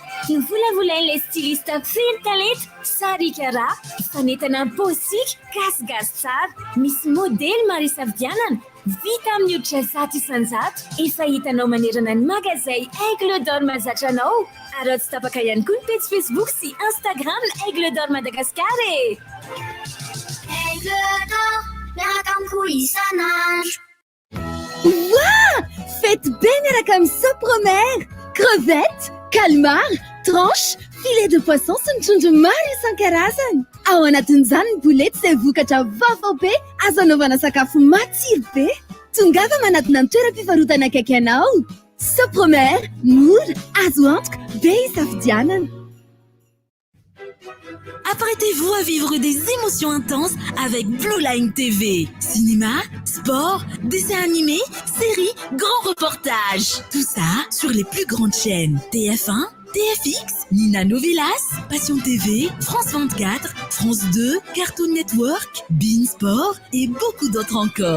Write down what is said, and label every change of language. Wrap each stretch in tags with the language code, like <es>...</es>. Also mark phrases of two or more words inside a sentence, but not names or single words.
<mg>Novolavolain'ilay styliste feno talenta Sary Kara, fanentana posika gasy tsara, misy modely maro isafidianana, vita amin'ny hoditra zato isan-jato. Efa hitanao manerana ny magazay Aigle d'or mahazatra anao. Ary tsy tapaka ihany koa ny page Facebook sy Instagram Aigle d'or Madagascar Aigle d'or, miaraka amiko isan'andro. Wow!</mg> <fr>Faites bien</fr> <mg>miaraka amin'ny Sopromer!</mg> <fr>crevettes, calmar, tranche, filet de poisson</fr> <mg>sy ny trondro maro isan-karazany. Ao anatin'izany ny bolety izay vokatra vaovao be azo anaovana sakafo matsiro be. Tongava manatona ny toeram-pivarotana akaiky anao. Sopromer, mora, azo antoka, be isafidianana.</mg> <fr>Apprêtez-vous à vivre des émotions intenses avec Blue Line TV. Cinéma, sport, dessins animés, séries, grands reportages. Tout ça sur les plus grandes chaînes. TF1, TFX, Nina Novelas, Passion TV, France 24, France 2, Cartoon Network, Bein Sport et beaucoup d'autres encore.</fr>